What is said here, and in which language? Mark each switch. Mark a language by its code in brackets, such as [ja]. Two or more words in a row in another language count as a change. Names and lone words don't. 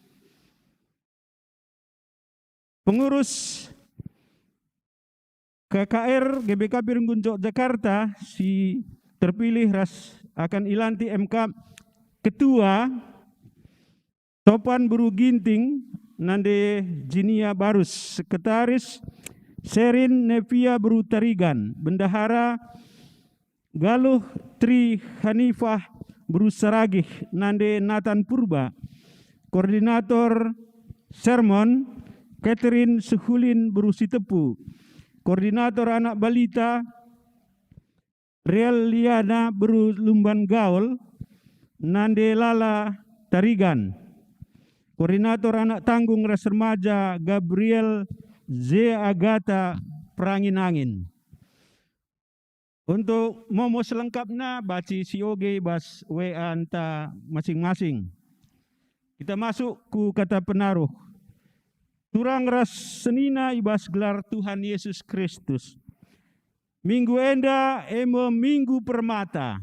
[btx] Pengurus KKR GBKP Runggun Yogyakarta si terpilih ras akan ilanti [id] MK Ketua Topan Buru Ginting Nande Jinia Barus, Sekretaris Serin Nevia Buru Tarigan, Bendahara Galuh Tri Hanifah Buru Saragih Nande Nathan Purba, Koordinator Sermon Catherine Suhulin Buru Sitepu, Koordinator Anak Balita Real Liana Buru Lumban Gaul Nande Lala Tarigan, Koordinator Anak Tanggung Ras Remaja Gabriel Z Agata Perangin-angin. Untuk momo selengkapnya [btx] baci sioge bas WA anta masing-masing. Kita masuk ku kata penaruh. Turang ras senina ibas gelar Tuhan Yesus Kristus. Minggu enda minggu permata.